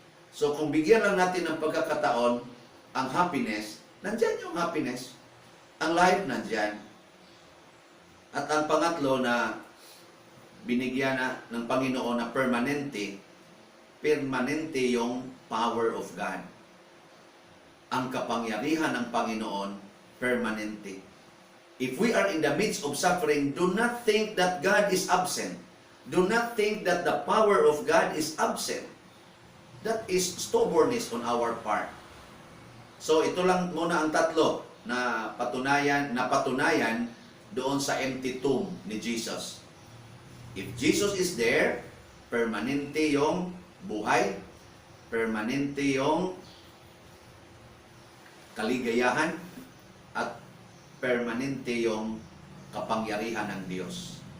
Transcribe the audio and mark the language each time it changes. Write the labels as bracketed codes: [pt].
[tl] So kung bigyan lang natin ng pagkakataon, ang happiness, nandyan yung happiness. Ang life nandyan. At ang pangatlo na binigyan ng Panginoon na permanente yung [en] power of God. [tl] Ang kapangyarihan ng Panginoon, permanente. [en] If we are in the midst of suffering, do not think that God is absent. Do not think that the power of God is absent. That is stubbornness on our part. [tl] So ito lang muna ang tatlo na patunayan doon sa empty tomb ni Jesus. [en] If Jesus is there, [tl] permanente yung buhay, permanente yung kaligayahan, at permanente yung kapangyarihan ng Diyos.